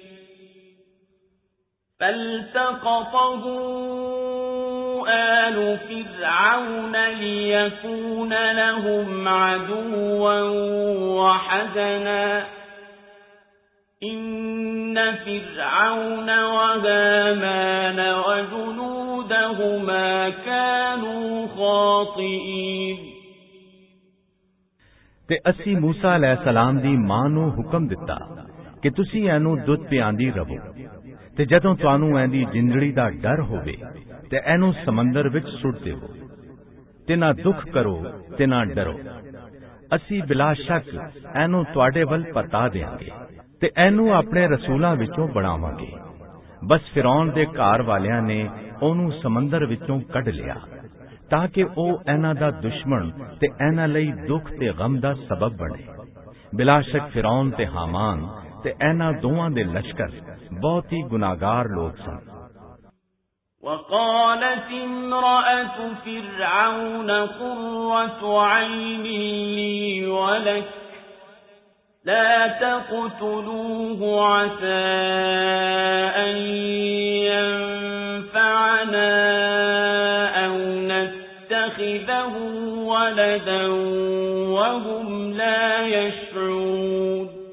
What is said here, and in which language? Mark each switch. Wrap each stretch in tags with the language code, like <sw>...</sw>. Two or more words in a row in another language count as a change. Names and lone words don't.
<ar>فالتقطه آل فرعون ليكون لهم عدوا وحزنا إن فرعون وهامان وجنودهما كانوا خاطئين</ar> <pa>ਤੇ ਅਸੀਂ ਮੂਸਾ ਅਲੈਹਿਸਲਾਮ ਦੀ ਮਾਂ ਨੂੰ ਹੁਕਮ ਦਿੱਤਾ ਕਿ ਤੁਸੀਂ ਇਹਨੂੰ ਦੁੱਧ ਪਿਆਂਦੀ ਰਹੋ ਤੇ ਜਦੋਂ ਤੁਹਾਨੂੰ ਇਹਦੀ ਜਿੰਦੜੀ ਦਾ ਡਰ ਹੋਵੇ ਤੇ ਇਹਨੂੰ ਸਮੁੰਦਰ ਵਿੱਚ ਸੁੱਟ ਦਿਓ ਤੇ ਨਾ ਦੁੱਖ ਕਰੋ ਤੇ ਨਾ ਡਰੋ। ਅਸੀਂ ਬਿਲਾ ਸ਼ੱਕ ਇਹਨੂੰ ਤੁਹਾਡੇ ਵੱਲ ਪਰਤਾ ਦੇਵਾਂਗੇ ਤੇ ਇਹਨੂੰ ਆਪਣੇ ਰਸੂਲਾਂ ਵਿੱਚੋਂ ਬਣਾਵਾਂਗੇ। ਬਸ ਫਿਰੌਨ ਦੇ ਘਰ ਵਾਲਿਆਂ ਨੇ ਉਹਨੂੰ ਸਮੁੰਦਰ ਵਿੱਚੋਂ ਕੱਢ ਲਿਆ ਤਾਂ ਕਿ ਉਹ ਇਹਨਾਂ ਦਾ ਦੁਸ਼ਮਣ ਤੇ ਇਹਨਾਂ ਲਈ ਦੁੱਖ ਤੇ ਗਮ ਦਾ ਸਬਬ ਬਣੇ। ਬਿਲਾਸ਼ਕ ਫਿਰੌਨ ਤੇ ਹਾਮਾਨ ਤੇ ਇਹਨਾਂ ਦੋਵਾਂ ਦੇ ਲਸ਼ਕਰ ਬਹੁਤ ਹੀ ਗੁਨਾਹਗਾਰ ਲੋਕ ਸਨ।</pa> <ar>وقالت امرأة فرعون قرة عين لي ولك لا تقتلوه عسى أن ينفعنا أو نتخذه ولدا وهم لا يشعرون</ar>